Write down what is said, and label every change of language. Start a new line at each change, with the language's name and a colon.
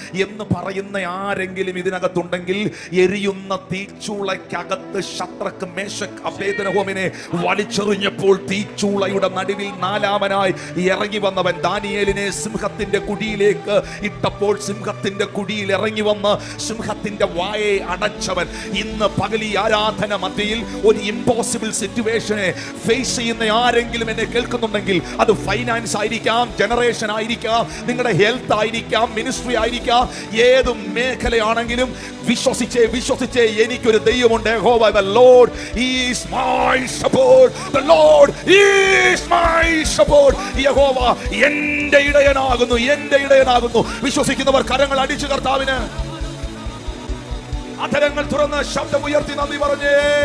Malayalam: എന്ന് പറയുന്ന ആരെങ്കിലും ഇതിനകത്തുണ്ടെങ്കിൽ, എരിയുന്ന തീച്ചൂളയ്ക്കകത്ത് ശദ്രക്ക്, മേശക്ക്, അബേദ്നെഗോവിനെ വലിച്ചെറിഞ്ഞപ്പോൾ തീച്ചൂളയുടെ നടുവിൽ 4ാമനായി ഇറങ്ങി വന്നവൻ, ദാനിയേലിനെ സിംഹത്തിന്റെ കുഴിയിലേക്ക് ഇട്ടപ്പോൾ സിംഹത്തിന്റെ കുഴിയിൽ ഇറങ്ങി വന്ന് സിംഹത്തിന്റെ വായെ അടച്ചവൻ, ഇന്ന് പകൽ ഈ ആരാധന മധ്യയിൽ ഒരു ഇമ്പോസിബിൾ സിറ്റുവേഷനെ ഫേസ് ചെയ്യുന്ന ആരെങ്കിലും എന്നെ കേൾക്കുന്നുണ്ടെങ്കിൽ, അത് ഫൈനാൻസ് ആയിരിക്കാം, ജനറേഷൻ ആയിരിക്കാം, നിങ്ങളുടെ ഹെൽത്ത് ആയിരിക്കാം, മിനിസ്ട്രി ആയിരിക്കാം, ഏത് മേഖലയാണെങ്കിലും വിശ്വസിച്ചേ എനിക്കൊരു ദൈവമുണ്ട്.
English: Jehovah the Lord is my shepherd. The Lord is my shepherd.
Malayalam: യഹോവ എൻ്റെ ഇടയനാകുന്നു, എൻ്റെ ഇടയനാകുന്നു. വിശ്വസിക്കുന്നവർ കരങ്ങൾ അടിച്ചു കർത്താവിന് അധരങ്ങൾ തുറന്ന് ശബ്ദമുയർത്തി നന്ദി പറഞ്ഞേ.